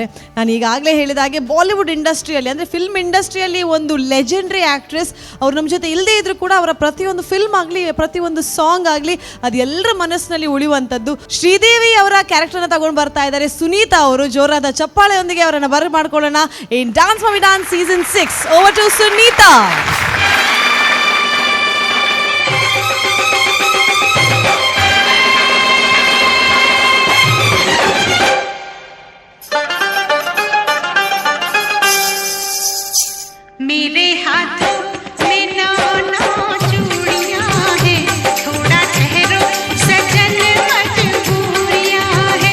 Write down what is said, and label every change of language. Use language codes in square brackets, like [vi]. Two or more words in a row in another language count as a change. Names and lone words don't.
[kn] ನಾನು ಈಗಾಗಲೇ ಹೇಳಿದ ಹಾಗೆ ಬಾಲಿವುಡ್ ಇಂಡಸ್ಟ್ರಿಯಲ್ಲಿ ಅಂದರೆ [en] film industryಯಲ್ಲಿ [kn] ಒಂದು [en] legendary actress. [kn] ಅವ್ರು ನಮ್ಮ ಜೊತೆ ಇಲ್ಲದೇ ಇದ್ದರೂ ಕೂಡ ಅವರ ಪ್ರತಿಯೊಂದು ಫಿಲ್ಮ್ ಆಗಲಿ, ಪ್ರತಿಯೊಂದು ಸಾಂಗ್ ಆಗಲಿ ಅದು ಎಲ್ಲರ ಮನಸ್ಸಿನಲ್ಲಿ ಉಳಿಯುವಂಥದ್ದು. ಶ್ರೀದೇವಿ ಅವರ ಕ್ಯಾರೆಕ್ಟರ್ನ ತಗೊಂಡು ಬರ್ತಾ ಇದ್ದಾರೆ ಸುನೀತಾ ಅವರು. ಜೋರಾದ ಚಪ್ಪಾಳೆಯೊಂದಿಗೆ ಅವರನ್ನು ಮಾಡ್ಕೊಳ್ಳೋಣ. ಇನ್ ಡಾನ್ಸ್ ಮಮ್ಮಿ ಡಾನ್ಸ್ ಸೀಸನ್ 6, [en] over to [kn] ಸುನೀತಾ. [hi] मेरे हाथों में नौ चूड़ियां हैं, थोड़ा ठहरो सजन मजबूरियां हैं।